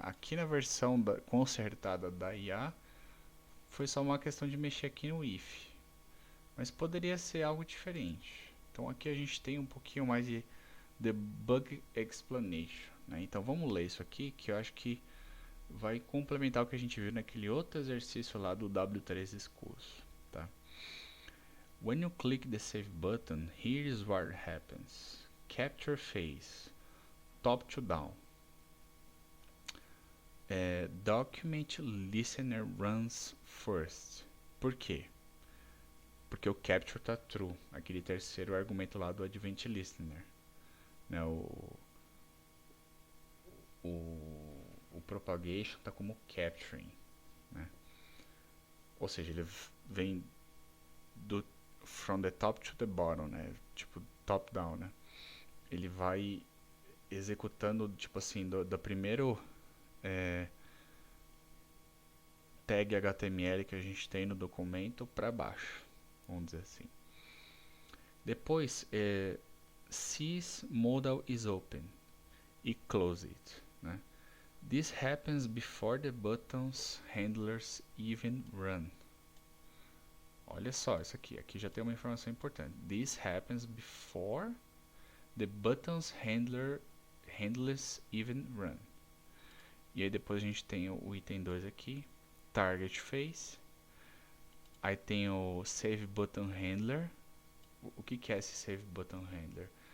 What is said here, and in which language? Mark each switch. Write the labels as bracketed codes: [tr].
[pt] Aqui na versão consertada da IA foi só uma questão de mexer aqui no if, mas poderia ser algo diferente. Então aqui a gente tem um pouquinho mais de debug explanation, né? Então vamos ler isso aqui, que eu acho que vai complementar o que a gente viu naquele outro exercício lá do W3 Schools, tá? [en] When you click the save button, here is what happens. Capture phase, top to down. Document listener runs first. [pt] Por quê? Porque o capture está true, aquele terceiro argumento lá do Advent Listener, né? O propagation está como capturing, né? Ou seja, ele vem do [en] from the top to the bottom, [pt] né? Tipo top down, né? Ele vai executando, tipo assim, do primeiro tag HTML que a gente tem no documento para baixo, vamos dizer assim. [en] Depois, sys modal is open e close it, né? This happens before the button's handlers even run. [pt] Olha só isso aqui já tem uma informação importante. [en] This happens before the button's handlers even run. [pt] E aí depois a gente tem o item 2 aqui, target face. Aí tem o save button handler. O que é esse save button handler?